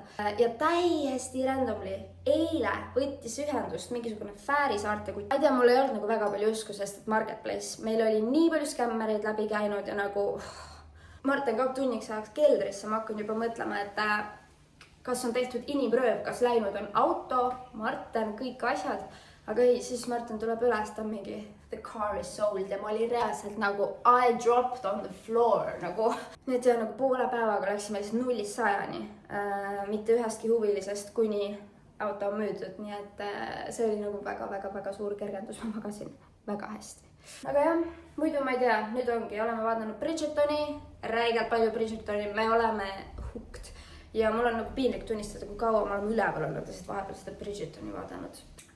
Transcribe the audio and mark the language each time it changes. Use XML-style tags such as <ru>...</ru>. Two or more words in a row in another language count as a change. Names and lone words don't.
<et>Ja täiesti randomly eile võttis ühendust mingisugune Fääri saarte, kui ma ei tea, mul ei olnud nagu väga palju usku, sest et marketplace, meil oli nii palju skämmereid läbi käinud ja nagu Martin 2 tunniks ajaks keldrisse, ma hakkan juba mõtlema, et kas on tehtud inimrööv, kas läinud on auto, Martin, kõik asjad, aga ei, siis Martin tuleb üles, ta on mingi</et> <en>the car is sold</en> <et>ja ma olin reaalselt nagu</et> <en>I dropped on the floor</en> <et>nagu. Nüüd ja nagu poole päevaga läksime siis 0-100-ni, mitte ühestki huvilisest, kuni auto on müüdud, nii et see oli nagu väga suur kergendus, ma magasin väga hästi. Aga jah, muidu ma ei tea, nüüd ongi, oleme vaadanud Bridgertoni, räigelt palju Bridgertoni, me oleme hooked ja mul on nagu piinlik tunnistada, kui kaua ma olen üleval olnud, sest vahepeal seda Bridgertoni vaadanud.</et>